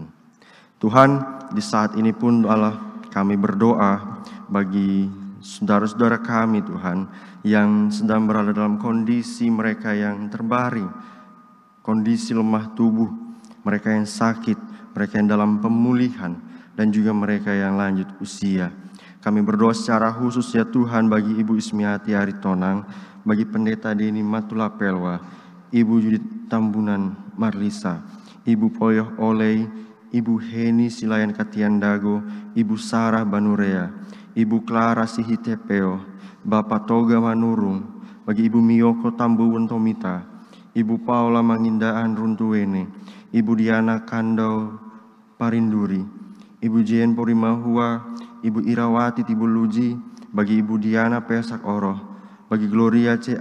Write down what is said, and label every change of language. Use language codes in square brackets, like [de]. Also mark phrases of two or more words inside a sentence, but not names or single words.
[id] Tuhan, di saat ini pun Allah, kami berdoa bagi saudara-saudara kami Tuhan yang sedang berada dalam kondisi mereka yang terbaring, kondisi lemah tubuh, mereka yang sakit, mereka yang dalam pemulihan, dan juga mereka yang lanjut usia. Kami berdoa secara khusus ya Tuhan bagi Ibu Ismiati Aritonang, bagi Pendeta Deni Matulapelwa, Ibu Judit Tambunan Marlisa, Ibu Poyoh Oley, Ibu Heni Silayan Katiandago, Ibu Sarah Banurea, Ibu Clara Sihitepeo, Bapak Toga Manurung, bagi Ibu Miyoko Tambuwun Tomita, Ibu Paula Mangindaan Runtuwene, Ibu Diana Kandau Parinduri, Ibu Jen Porimahua, Ibu Irawati Tibuluji, bagi Ibu Diana Pesak Oroh, bagi Gloria C.